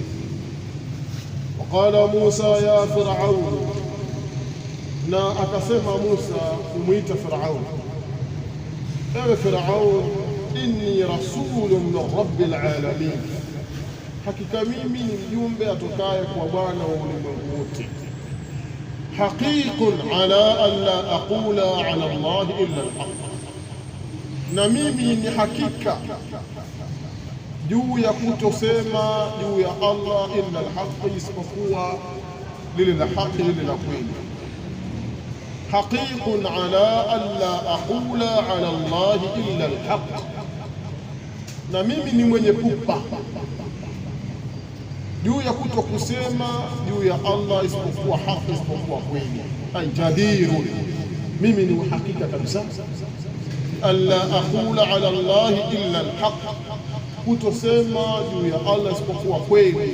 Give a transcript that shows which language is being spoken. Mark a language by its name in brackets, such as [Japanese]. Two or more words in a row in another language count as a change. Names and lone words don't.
[Arabic] وقال موسى يا فرعون, [Swahili] na akasema Musa kumwita Firaun: ewe Firaun, [Arabic] إني رسول من رب العالمين, [Swahili] hakika mimi ni mjumbe atokaye kwa Bwana wa ulimwengu wote. [Arabic] حقيق على أن لا أقول على الله إلا الحق, [Swahili] na mimi ni hakika juu ya kutosema juu ya Allah [Arabic] إلا الحق, [Swahili] isipokuwa lile la haki, lile la kweli. [Arabic] حقيق على أن لا أقول على الله إلا الحق, [Swahili] na mimi ni mwenye pupa juu ya kuto kusema juu ya Allah isipokuwa haki, isipokuwa kweli. [Arabic] أي جدير, [Swahili] mimi ni uhakika kabisa. [Arabic] ألا أقول على الله إلا الحق, [Swahili] kutosema juu ya Allah isipokuwa kweli.